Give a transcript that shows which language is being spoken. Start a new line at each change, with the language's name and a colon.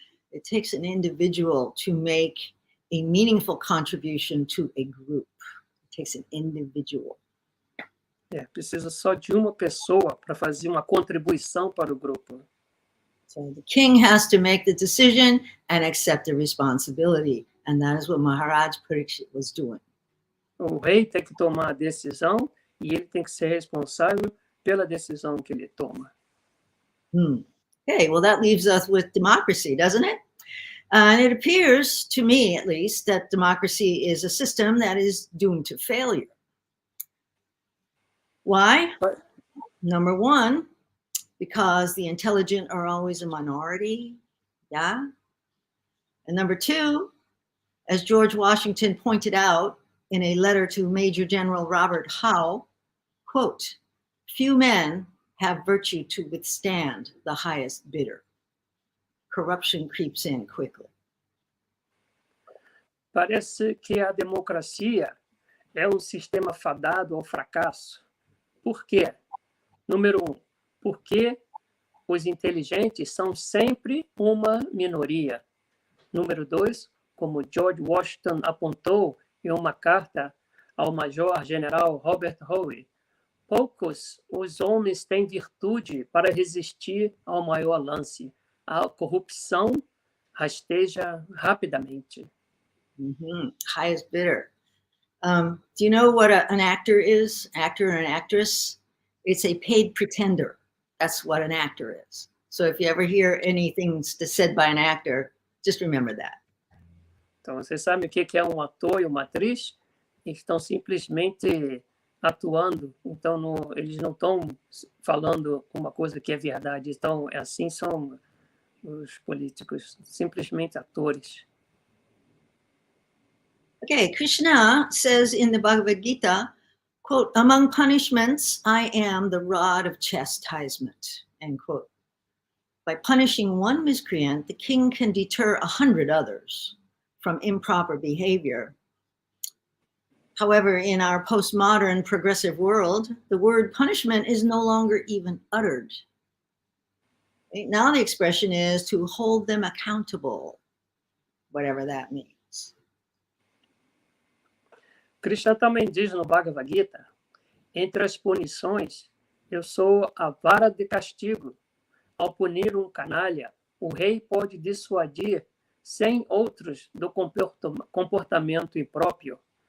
English: It takes an individual to make a meaningful contribution to a group. It takes an individual.
Portuguese: Precisa só de uma pessoa para fazer uma contribuição para o grupo.
English: So the king has to make the decision and accept the responsibility. And that is what Mahārāja Parīkṣit was doing.
Portuguese: O rei tem que tomar a decisão e ele tem que ser responsável pela decisão que ele toma.
English: Okay, well, that leaves us with democracy, doesn't it? And it appears, to me at least, that democracy is a system that is doomed to failure. Why? Number one, because the intelligent are always a minority, yeah? And number two, as George Washington pointed out in a letter to Major General Robert Howe, quote, few men have virtue to withstand the highest bidder. Corruption creeps in quickly.
Portuguese: Parece que a democracia é um sistema fadado ao fracasso. Por quê? Número 1, porque os inteligentes são sempre uma minoria. Número 2, como George Washington apontou em uma carta ao Major-General Robert Howe, poucos os homens têm virtude para resistir ao maior lance. A corrupção rasteja rapidamente.
English: Highest bidder. Do you know what an actor is? Actor and an actress? It's a paid pretender. That's what an actor is. So if you ever hear anything said by an actor, just remember that.
Portuguese: Então, você sabe o que é um ator e uma atriz? Eles estão simplesmente atuando. Então, eles não estão falando uma coisa que é verdade. Então, assim são os políticos, simplesmente atores.
English: Okay, Krishna says in the Bhagavad Gita, quote, among punishments, I am the rod of chastisement, end quote. By punishing one miscreant, the king can deter 100 others from improper behavior. However, in our postmodern progressive world, the word punishment is no longer even uttered. Now the expression is to hold them accountable, whatever that means.
Portuguese: Krishna também diz no Bhagavad Gita, entre as punições, eu sou a vara de castigo. Ao punir um canalha, o rei pode dissuadir 100 outros do comportamento impróprio.